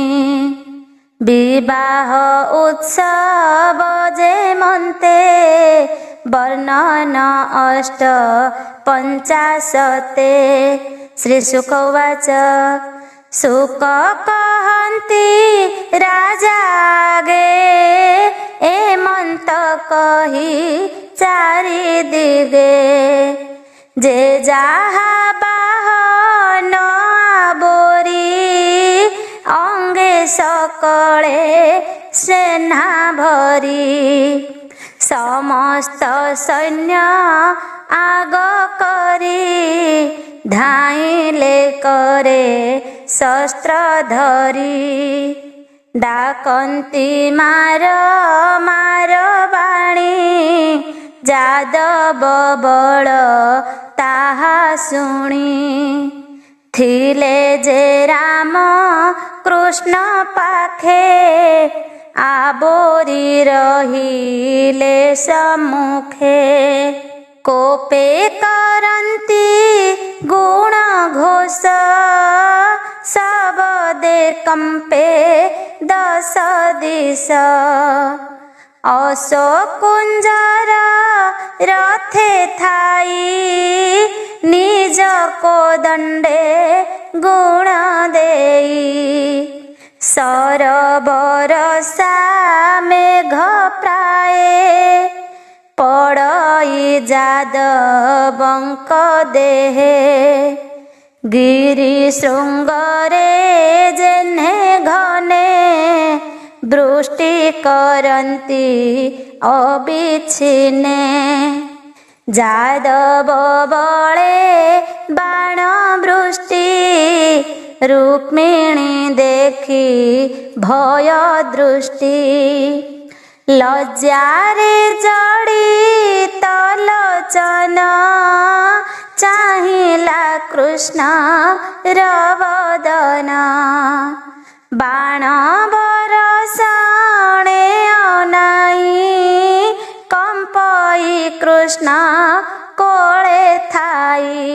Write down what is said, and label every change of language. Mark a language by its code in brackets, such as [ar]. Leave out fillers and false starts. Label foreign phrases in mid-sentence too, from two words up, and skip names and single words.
[or] ବିବାହ ଉତ୍ସବ ଯେ ମନ୍ତେ ବର୍ଣ୍ଣନ ଅଷ୍ଟ ପଞ୍ଚାଶତେ। ଶ୍ରୀ ଶୁକ ଉବାଚ ଶୁକ କହନ୍ତି ରାଜାଗେ ଏମନ୍ତ କହି ଚାରି ଦିଗେ। ଯେ ଯାହା ବାହନ ଆବୋରି ଅଙ୍ଗେ ସକଳେ ସେନା ଭରି। ସମସ୍ତ ସୈନ୍ୟ ଆଗ କରି ଧାଇଲେ କରେ ଶସ୍ତ୍ର ଧରି। ଡାକନ୍ତି ମାର ମାର ବାଣୀ ଯାଦବ ବଳ ତାହା ଶୁଣି। ଥିଲେ ଯେ ରାମ କୃଷ୍ଣ ପାଖେ ଆବୋରି ରହିଲେ ସମ୍ମୁଖେ। କୋପେ କରନ୍ତି ଗୁଣ ଘୋଷ ଶବ୍ଦେ କମ୍ପେ ଦଶ ଦିଶ। ଅଶୋକୁଞ୍ଜର ରଥେ ଥାଇ ନିଜ କୋଦଣ୍ଡେ ଗୁଣ ଦେଇ। ସରବରସା ମେଘ ପ୍ରାୟେ ପଡ଼ଇ ଯାଦବଙ୍କ ଦେହେ। ଗିରି ଶୃଙ୍ଗରେ ଯେନେ ଘନେ ବୃଷ୍ଟି କରନ୍ତି ଅବିଚ୍ଛିନ୍ନେ। ଯାଦବ ବଳେ ବାଣ ବୃଷ୍ଟି ରୁକ୍ମିଣୀ ଦେଖି ଭୟ ଦୃଷ୍ଟି। ଲଜ୍ଜାରେ ଜଡ଼ିତ ଲୋଚନ ଚାହିଲା କୃଷ୍ଣ ରବଦନ। ବାଣ ବରଷଣେ ଅନାଇ କମ୍ପଇ କୃଷ୍ଣ କୋଳେ ଥାଇ।